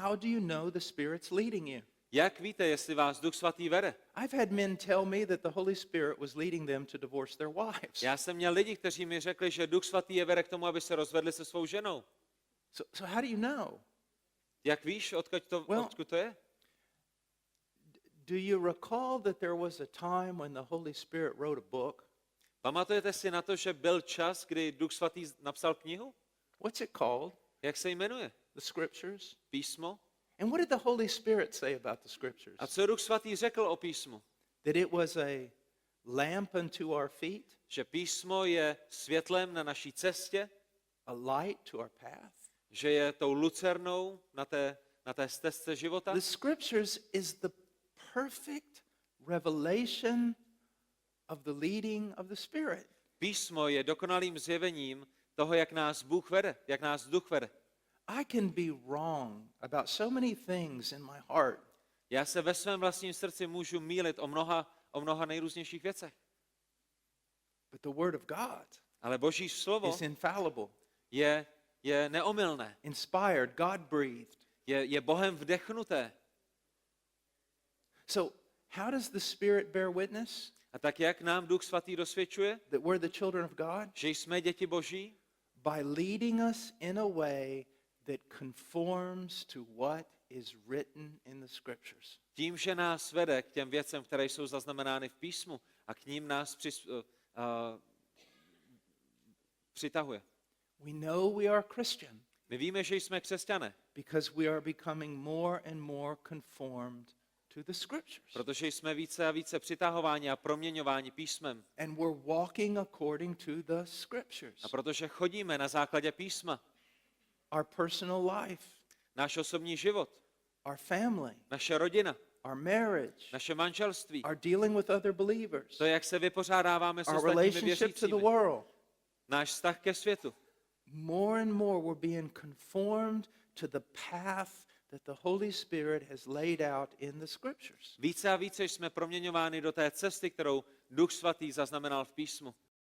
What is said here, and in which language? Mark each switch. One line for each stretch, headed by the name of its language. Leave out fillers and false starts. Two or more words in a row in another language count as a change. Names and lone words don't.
English: How do you know the Spirit's leading you?
Czech: Jak víte, jestli vás Duch Svatý vede?
English: I've had men tell me that the Holy Spirit was leading them to divorce their wives.
Czech: Já jsem měl lidi, kteří mi řekli, že Duch Svatý je vede k tomu, aby se rozvedli se svou ženou.
English: So how do you know?
Czech: Jak víš, odkud to je?
English: Do you recall that there was a time when the Holy Spirit wrote a book?
Czech: Pamatujete si na to, že byl čas, kdy Duch Svatý napsal knihu?
English: What's it called?
Czech: Jak se jmenuje?
English: The Scriptures.
Czech: Písmo.
English: And what did the Holy Spirit say about the Scriptures?
Czech: A co Duch Svatý řekl o písmu?
English: That it was a lamp unto our feet,
Czech: Že písmo je světlem na naší cestě,
English: a light to our path.
Czech: že je tou lucernou na té stezce života.
English: The Scriptures is the perfect revelation of the leading of the Spirit.
Czech: Písmo je dokonalým zjevením toho, jak nás Bůh vede, jak nás Duch vede.
English: I can be wrong about so many things in my heart,
Czech: Já se ve svém vlastním srdci můžu mýlit o mnoha nejrůznějších věcech.
English: but the Word of God
Czech: Ale Boží slovo
English: is infallible,
Czech: je neomylné.
English: inspired, God-breathed.
Czech: Je Bohem vdechnuté.
English: So how does the Spirit bear witness
Czech: A tak jak nám Duch Svatý dosvědčuje,
English: that we're the children of God?
Czech: že jsme děti Boží?
English: By leading us in a way that conforms to what is written in the Scriptures.
Czech: Tím, že nás vede k těm věcem, které jsou zaznamenány v písmu a k ním nás přitahuje.
English: We know we are Christian
Czech: My víme, že jsme křesťané,
English: because we are becoming more and more conformed to the Scriptures.
Czech: protože jsme více a více přitahováni a proměňováni písmem.
English: And we're walking according to the Scriptures.
Czech: A protože chodíme na základě písma,
English: Our personal life,
Czech: náš osobní život,
English: our family,
Czech: naše rodina,
English: our marriage,
Czech: naše manželství,
English: our dealing with other believers,
Czech: to, jak se vypořádáváme s
English: our
Czech: ostatními
English: relationship to the
Czech: věřícími,
English: world.
Czech: náš vztah ke světu.
English: More and more we're being conformed to the path that the Holy Spirit has laid out in the Scriptures.
Czech: Více a více jsme proměňováni do té cesty, kterou Duch Svatý zaznamenal v písmu.